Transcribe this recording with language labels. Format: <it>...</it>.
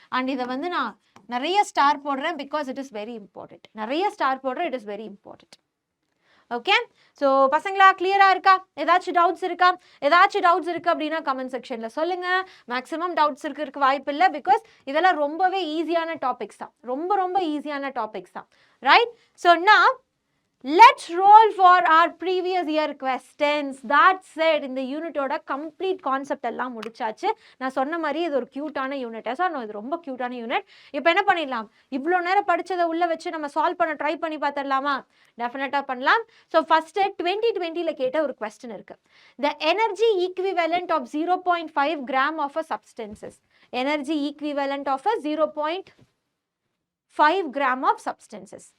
<ta>And இதை வந்து நான் நிறைய ஸ்டார் போடுறேன்</ta> <en>Because it is very important.</en> <ta>நிறைய ஸ்டார் போடுறேன்,</ta> <en>It is very important.</en> <ta>Okay, so பசங்களா கிளியரா இருக்கா? ஏதாச்சும் டவுட்ஸ் இருக்கா? ஏதாச்சும் டவுட்ஸ் இருக்கு அப்படின்னா கமெண்ட் செக்ஷன்ல சொல்லுங்க. மேக்ஸிமம் டவுட்ஸ் இருக்கிறதுக்கு வாய்ப்பு இல்லை, பிகாஸ் இதெல்லாம் ரொம்பவே ஈஸியான டாபிக்ஸ் தான். ரொம்ப ரொம்ப ஈஸியான டாபிக்ஸ் தான்.</ta> <en>Right, so நான் let's roll for our previous year questions. That said,</en> <ta>இந்த யூனிட்டோட கம்ப்ளீட் கான்செப்ட் எல்லாம் முடிச்சாச்சு. நான் சொன்ன மாதிரி இது ஒரு கியூட்டான யூனிட். சார் இது ரொம்ப கியூட்டான யூனிட். இப்போ என்ன பண்ணிடலாம்? இவ்வளோ நேரம் படிச்சதை உள்ள வச்சு நம்ம சால்வ் பண்ண ட்ரை பண்ணி பார்த்துடலாமா? டெஃபினட்டாக பண்ணலாம். ஸோ ஃபர்ஸ்ட் 2020ல கேட்ட ஒரு கொஸ்டின் இருக்கு.</ta> <en>The energy equivalent of 0.5 gram of a substances. Energy equivalent of a 0.5 gram of substances.</en>